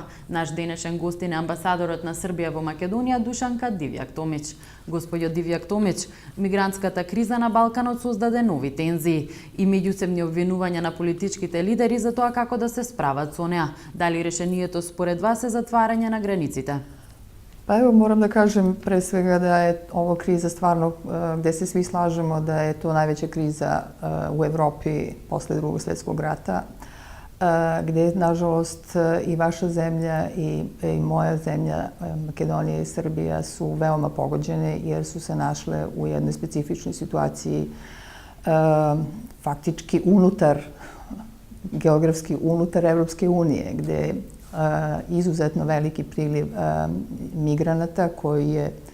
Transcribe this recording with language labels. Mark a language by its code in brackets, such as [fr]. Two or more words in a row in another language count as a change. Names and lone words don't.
[mk] Наш денешен гостин е амбасадорот на Србија во Македонија Душанка Дивјак-Томич. Господјо Дивјак-Томич, мигрантската криза на Балканот создаде нови тензии и меѓусебни обвинувања на политичките лидери за тоа како да се справат со неа. Дали решението според вас е затварање на границите? [sr] Pa evo, moram da kažem pre svega da je ovo kriza stvarno gde se svi slažemo da je to najveća kriza u Evropi posle Drugog svjetskog rata, gde nažalost i vaša zemlja i moja zemlja, Makedonija i Srbija, su veoma pogođene jer su se našle u jednoj specifičnoj situaciji faktički geografski unutar Evropske unije, gde izuzetno veliki priliv migranata koji je